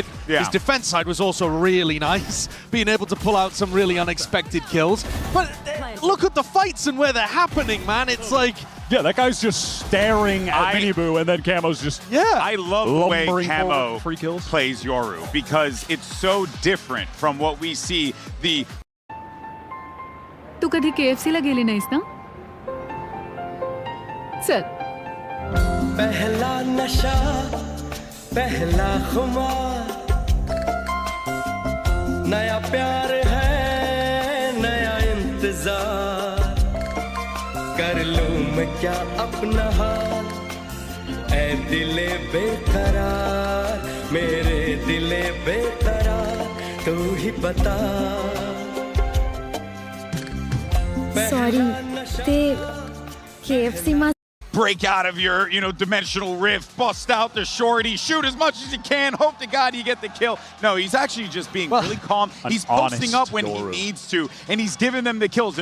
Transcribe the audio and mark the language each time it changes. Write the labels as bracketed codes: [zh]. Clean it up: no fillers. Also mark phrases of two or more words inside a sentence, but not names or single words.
[en] His defense side was also really nice, being able to pull out some really unexpected kills. But look at the fights and where they're happening, man. It's like... Yeah, that guy's just staring at Miniboo, and then Camo's just I love the way Camo free kills. plays Yoru because it's so different from what we see. [mr] तू कधी KFCला गेली नाहीस ना? चल. [hi] पहला नशा पहला खुमार नया प्यार है नया इंतजार कर लूं मैं क्या अपना हाल ऐ दिले बेकरार मेरे दिले बेकरार तू ही बता [en] Sorry, [mr] ते KFC मा [en] Break out of your, dimensional rift, bust out the shorty, shoot as much as you can, hope to God you get the kill. No, he's actually just being really calm. He's posting up when he needs to, and he's giving them the kills.